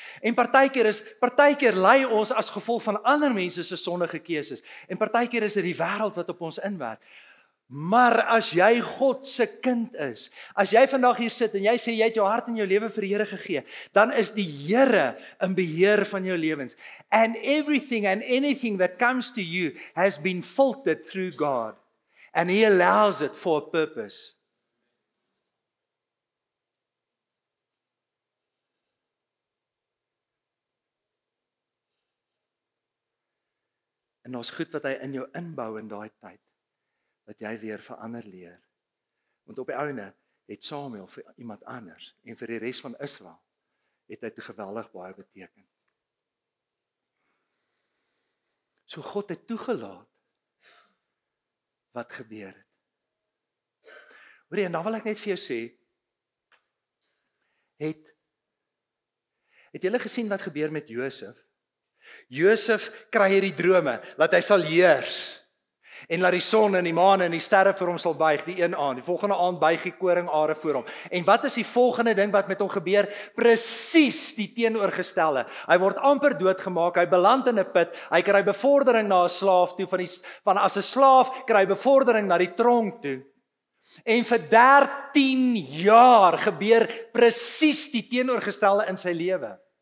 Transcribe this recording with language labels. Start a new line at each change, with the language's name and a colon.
Afrikaans: En partykeer ly ons as gevolg van ander mense se sondige keuses, en partykeer is dit die wêreld wat op ons inwerk. Maar as jy God se kind is, as jy vandag hier sit en jy sê jy het jou hart en jou lewe vir die Here gegee, dan is die Here in beheer van jou lewens.
English: And everything and anything that comes to you has been filtered through God. And he allows it for a purpose.
Afrikaans: En daar's goed wat hy in jou inbou in daai tyd, dat jy weer verander leer. Want op die einde het Samuel vir iemand anders en vir die res van Israel het hy te geweldig baie beteken. So God het toegelaat wat gebeur het. Hoorie, en dan wil ek net vir jou sê, het julle gesien wat gebeur met Josef? Josef kry hierdie drome, dat hy sal heers. En laat die son en die maan en die sterre vir hom sal buig die een aand. Die volgende aand buig die koringare voor hom. En wat is die volgende ding wat met hom gebeur? Presies die teenoorgestelde. Hy word amper doodgemaak, hy beland in 'n put, hy kry bevordering na 'n slaaf toe, van as 'n slaaf kry hy bevordering na die tronk toe. En vir 13 jaar gebeur presies die teenoorgestelde in sy lewe.